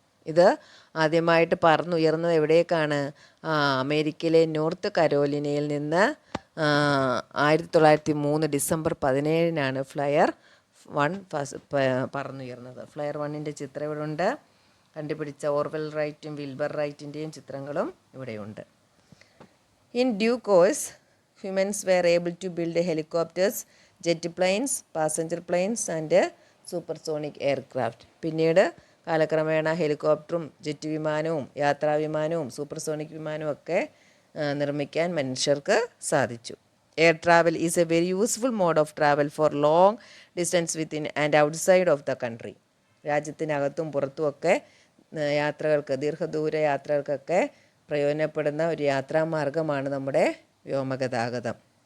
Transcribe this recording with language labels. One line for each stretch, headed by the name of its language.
Malayalam: ഇത് ആദ്യമായിട്ട് പറന്നുയർന്നത് എവിടേക്കാണ്? അമേരിക്കയിലെ നോർത്ത് കരോലിനയിൽ നിന്ന് 1903 ഡിസംബർ 17 ഫ്ലയർ 1 പറന്നുയർന്നത്. ഫ്ലയർ 1ൻ്റെ ചിത്രം ഇവിടെ ഉണ്ട്. കണ്ടുപിടിച്ച ഓർവെൽ റൈറ്റും വിൽബർ റൈറ്റിൻ്റെയും ചിത്രങ്ങളും ഇവിടെയുണ്ട്.
English: In due course, humans were able to build helicopters, jet planes, passenger planes and supersonic aircraft.
Malayalam: പിന്നീട് കാലക്രമേണ ഹെലികോപ്റ്ററും ജെറ്റ് വിമാനവും യാത്രാവിമാനവും സൂപ്പർസോണിക് വിമാനവും ഒക്കെ നിർമ്മിക്കാൻ മനുഷ്യർക്ക് സാധിച്ചു.
English: Air travel is a very useful mode of travel for long distance within and outside of the country.
Malayalam: രാജ്യത്തിനകത്തും പുറത്തുമൊക്കെ യാത്രകൾക്ക്, ദീർഘദൂര യാത്രകൾക്കൊക്കെ പ്രയോജനപ്പെടുന്ന ഒരു യാത്രാമാർഗമാണ് നമ്മുടെ വ്യോമഗതാഗതം.